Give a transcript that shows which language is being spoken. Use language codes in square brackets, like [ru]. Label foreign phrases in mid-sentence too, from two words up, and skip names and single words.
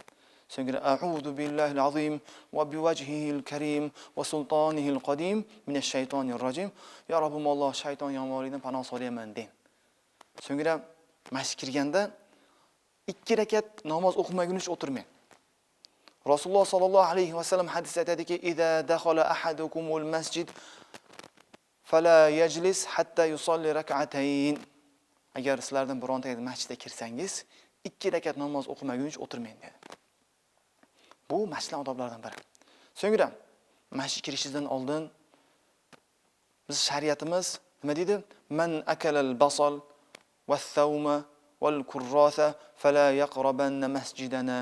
[ar] So'ngra أعوذ بالله العظيم وبوجهه الكريم وسلطانه القديم من الشيطان الرجيم. [uz] Ya Robbim Alloh shayton yomonligidan panoh so'rayman deng. So'ngra masjidga kirganda 2 rakat namoz o'qimagunicha o'tirmang. Rasululloh [ar] صلى الله عليه وسلم [uz] hadisda aytadiki: [ar] "إذا دخل أحدكم المسجد فلا يجلس حتى يصلي ركعتين." [uz] Agar sizlardan birontangiz masjidga kirsangiz, 2 rakat namoz o'qimagunicha o'tirmang dedi. Bu masjid odoblaridan biri. So'ngra masjidga kirishingizdan oldin biz shariatimiz nima deydi? [ar] من أكل البصل والثوم والكراث فلا يقربن مسجدنا.